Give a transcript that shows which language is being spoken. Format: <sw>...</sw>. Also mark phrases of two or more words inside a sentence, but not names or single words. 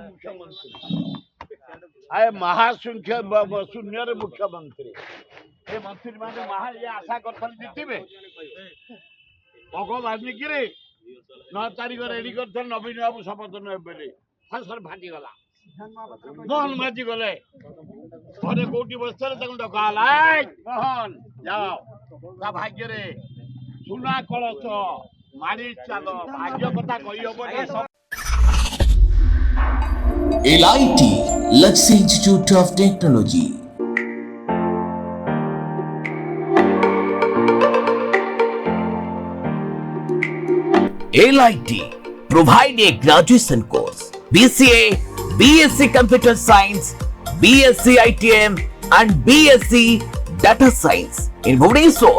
<or>ମୁଖ୍ୟମନ୍ତ୍ରୀ ଆଏ ଶୂନ୍ୟରେ ମୁଖ୍ୟମନ୍ତ୍ରୀ ଏ ମନ୍ତ୍ରୀ ମାନେ ଆଶା କରିଥିଲେ ଜିତିବେ ଭୋଗ ବାନ୍ଧିକିରି 9 ତାରିଖ ରେଡି କରିଥିଲେ ନବୀନ ବାବୁ ଶପଥ ନେବେ ବୋଲି ଫସଲ ଫାଟିଗଲା ମୋହନ ମାଝି ଗଲେ ଘରେ କୋଉଠି ବସିଥିଲେ ତାଙ୍କୁ ଡକା ହେଲା ମୋହନ ଯାଅ ତା ଭାଗ୍ୟରେ ସୁନା କଳସ ମାରି ଚାଲ ଭାଗ୍ୟ କଥା କହିହବନି</or> <en>LIT Luxury Institute of Technology. LIT provide a graduation course BCA, BSc Computer Science, BSc ITM and BSc Data Science in Bhubaneswar.</en>